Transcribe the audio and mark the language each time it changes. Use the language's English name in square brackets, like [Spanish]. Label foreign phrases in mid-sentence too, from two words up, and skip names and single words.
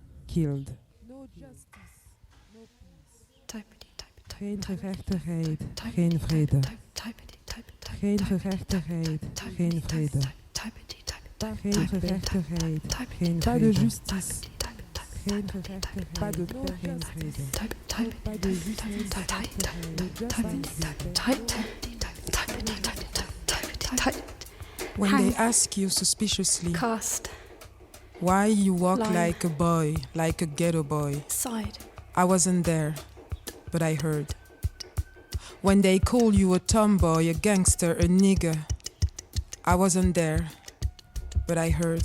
[Dutch] Geen gerechtigheid, geen vrede. Geen gerechtigheid, geen vrede. Geen gerechtigheid, geen vrede. [French] Pas de justice. [Dutch] Geen gerechtigheid, [French] pas de paix, [Dutch] geen vrede. [French] Pas de justice. [English] When they ask you suspiciously Cast. why you walk Lie. like a boy, like a ghetto boy, Side. I wasn't there, but I heard. When they call you a tomboy, a gangster, a nigger, I wasn't there, but I heard.